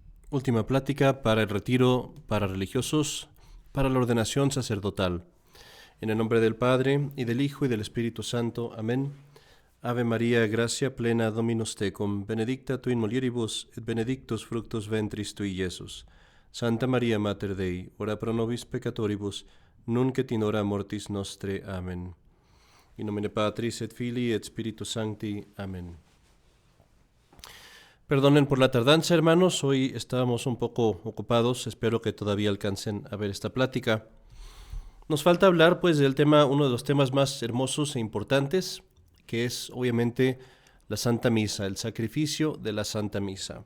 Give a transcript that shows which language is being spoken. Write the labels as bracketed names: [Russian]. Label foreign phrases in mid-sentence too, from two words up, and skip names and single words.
[Spanish] Última plática para el retiro para religiosos, para la ordenación sacerdotal. En el nombre del Padre, y del Hijo, y del Espíritu Santo. Amén. [Latin] Ave María, gracia plena Dominus tecum, benedicta tu in mulieribus, et benedictus fructus ventris tui, Iesus. Santa Maria Mater Dei, ora pro nobis peccatoribus, nunc et in hora mortis nostre. Amén. In nomine Patris et Filii et Spiritus Sancti. Amén. [Spanish] Perdonen por la tardanza, hermanos, hoy estábamos un poco ocupados, espero que todavía alcancen a ver esta plática. Nos falta hablar pues del tema, uno de los temas más hermosos e importantes, que es obviamente la Santa Misa, el sacrificio de la Santa Misa.